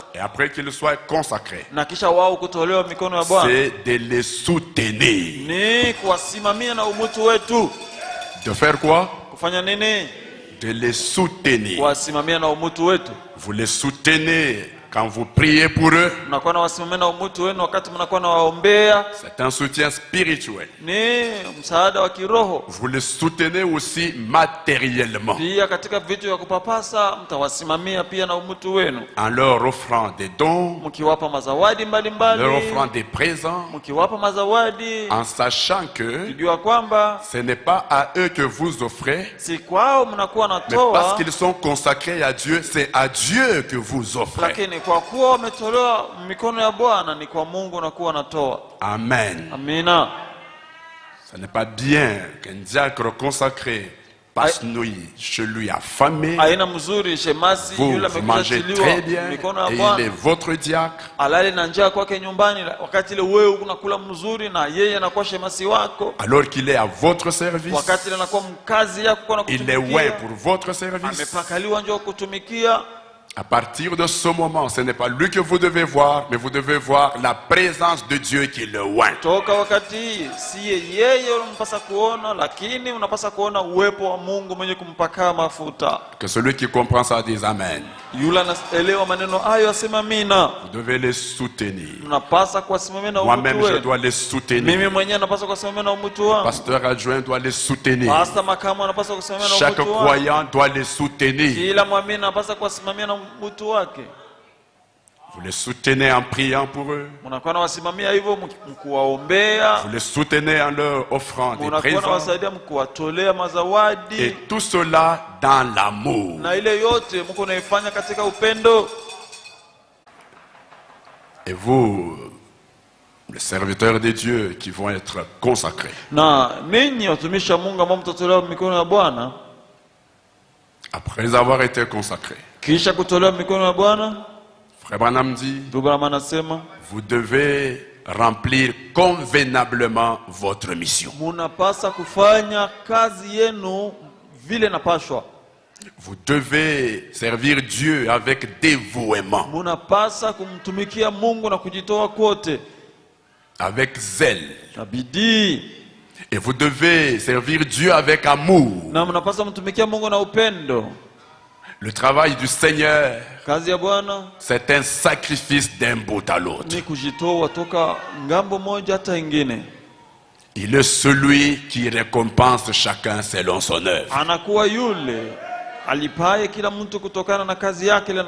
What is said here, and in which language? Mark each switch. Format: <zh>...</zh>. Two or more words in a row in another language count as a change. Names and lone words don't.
<fr>et après qu'ils soient consacrés,</fr> <sw>na kisha wao kutolewa mikono ya Bwana</sw> <fr>c'est de les soutenir.</fr> <sw>ni kuwasimamia na umutu wetu.</sw> <fr>De faire quoi?</fr> <sw>Kufanya nini?</sw> <fr>De les soutenir.</fr> <sw>Kuwasimamia na umutu wetu.</sw> <fr>Vous les soutenez quand vous priez pour eux,</fr> <sw>mnakuwa na wasimamia na umutu wenu wakati mnakuwa na waombea,</sw> <fr>c'est un soutien spirituel.</fr> <sw>ni msaada wa kiroho.</sw> <fr>Vous les soutenez aussi matériellement</fr> <sw>Pia katika vitu vya kupapasa mtawasimamia pia na umutu wenu,</sw> <fr>en leur offrant des dons,</fr> <sw>mkiwapa mazawadi mbalimbali,</sw> <fr>leur offrant des présents,</fr> <sw>mkiwapa mazawadi,</sw> <fr>en sachant que</fr> <sw>kujua kwamba</sw> <fr>ce n'est pas à eux que vous offrez,</fr> <sw>si kwao mnakuwa</sw> <fr>mais parce</fr> <sw>natoa,</sw> <fr>qu'ils sont consacrés à Dieu, c'est à Dieu que vous offrez.</fr> <sw>lakini kwa kuwa wametolewa mikono ya Bwana ni kwa Mungu nakuwa natoa.</sw> <fr>Amen.</fr> <sw>Amina.</sw> <fr>Ce n'est pas bien qu'un diacre consacré passe nuit chez lui affamé.</fr> <sw>Aina mzuri shemasi</sw> <fr>Vous,</fr> <sw>yule</sw> <fr>vous mangez</fr> <sw>amekutiliwa</sw> <fr>très bien</fr> <sw>mikono ya</sw> <fr>et il est</fr> <sw>Bwana</sw> <fr>votre diacre.</fr> <sw>alale na njaa kwake nyumbani, wakati ile wewe unakula mzuri na yeye anakuwa shemasi wako,</sw> <fr>Alors qu'il est à votre service,</fr> <sw>wakati ile anakuwa mkazi yako na</sw> <fr>il est ouais</fr> <sw>kutumikia,</sw> <fr>pour votre service.</fr> <sw>amepakaliwa njoo kutumikia.</sw> <fr>À partir de ce moment, ce n'est pas lui que vous devez voir, mais vous devez voir la présence de Dieu qui le oint.</fr> <sw>Toka wakati hii siye yeye unampasa kuona, lakini unapasa kuona uwepo wa Mungu mwenye kumpaka mafuta.</sw> <fr>Que celui qui comprend ça dise Amen.</fr> <sw>Yule anaelewa maneno hayo asema amina.</sw> <fr>Vous devez les soutenir.</fr> <sw>Unapasa kuwasimamia na</sw> <fr>Moi-même,</fr> <sw>umutu</sw> <fr>je</fr> <sw>wenu.</sw> <fr>dois les soutenir.</fr> <sw>Mimi mwenyewe napasa kuwasimamia na umutu wangu.</sw> <fr>Pasteur adjoint doit les soutenir.</fr> <sw>Pastor makamu anapasa kusimamia na</sw> <fr>Chaque</fr> <sw>umutu wangu.</sw> <fr>croyant doit les soutenir.</fr> <sw>Kila mwamini anapasa kuwasimamia na umutu wake.</sw> <fr>Vous les soutenez en priant pour eux.</fr> <sw>Mnakuwa na wasimamia hivyo mkuwaombea.</sw> <fr>Vous les soutenez en leur offrant des</fr> <sw>Mnakuwa na</sw> <fr>présents.</fr> <sw>wasaidia mkuwatolea mazawadi.</sw> <fr>Et tout cela dans l'amour.</fr> <sw>Na ile yote mko naifanya katika upendo.</sw> <fr>Et vous, les serviteurs de Dieu qui vont être consacrés,</fr> <sw>Na ninyi watumishi wa Mungu ambao mtatolewa mikono ya Bwana,</sw> <fr>après avoir été consacrés,</fr> <sw>kisha kutolewa mikono ya Bwana,</sw> <fr>Frère Branham dit,</fr> <sw>Abraham anasema</sw> <fr>vous devez remplir convenablement votre mission.</fr> <sw>munapasa kufanya kazi yenu vile napashwa.</sw> <fr>Vous devez servir Dieu avec dévouement,</fr> <sw>Munapasa kumtumikia Mungu na kujitoa kote</sw> <fr>avec zèle.</fr> <sw>na bidii,</sw> <fr>Et vous devez servir Dieu avec amour.</fr> <sw>na munapasa mtumikia Mungu na upendo.</sw> <fr>Le travail du Seigneur,</fr> <sw>Kazi ya Bwana</sw> <fr>c'est un sacrifice d'un bout à l'autre.</fr> <sw>ni kujitoa toka ngambo moja hata ingine.</sw> <fr>Il est celui qui récompense chacun selon son œuvre.</fr> <sw>Anakuwa yule alipaye kila mtu kutokana na kazi yake ile</sw>